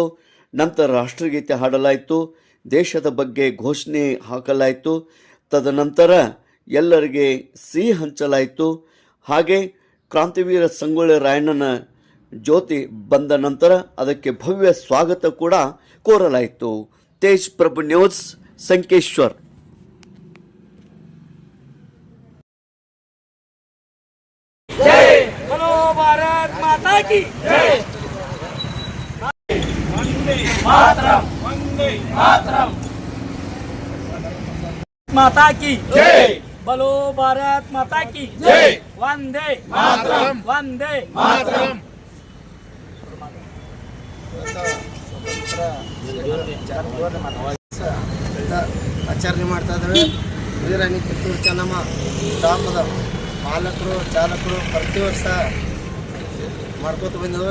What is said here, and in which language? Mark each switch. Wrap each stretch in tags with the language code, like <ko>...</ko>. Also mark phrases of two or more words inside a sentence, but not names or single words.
<kn>ನಂತರ ರಾಷ್ಟ್ರಗೀತೆ ಹಾಡಲಾಯಿತು, ದೇಶದ ಬಗ್ಗೆ ಘೋಷಣೆ ಹಾಕಲಾಯಿತು. ತದನಂತರ ಎಲ್ಲರಿಗೆ ಸಿಹಿ ಹಂಚಲಾಯಿತು. ಹಾಗೆ ಕ್ರಾಂತಿವೀರ ಸಂಗೊಳ್ಳಿ ರಾಯಣ್ಣನ ಜ್ಯೋತಿ ಬಂದ ನಂತರ ಅದಕ್ಕೆ ಭವ್ಯ ಸ್ವಾಗತ ಕೂಡ ಕೋರಲಾಯಿತು. ತೇಜ್ ಪ್ರಭು ನ್ಯೂಸ್, ಸಂಕೇಶ್ವರ್.</kn> <hi>बोलो भारत माता की जय। वंदे मातरम, वंदे मातरम। माता की जय। बोलो भारत माता की जय। वंदे मातरम, वंदे मातरम।</hi> <kn>ಆಚರಣೆ ಮಾಡ್ತಾ ಇದ್ದೇವೆ. ವೀರರಾಣಿ ಕಿತ್ತೂರು ಚೆನ್ನಮ್ಮ ಗ್ರಾಮದ ಮಾಲಕರು, ಚಾಲಕರು ಪ್ರತಿ ವರ್ಷ ಮಾಡ್ಕೋತ ಬಂದಿದ್ದವು.</kn>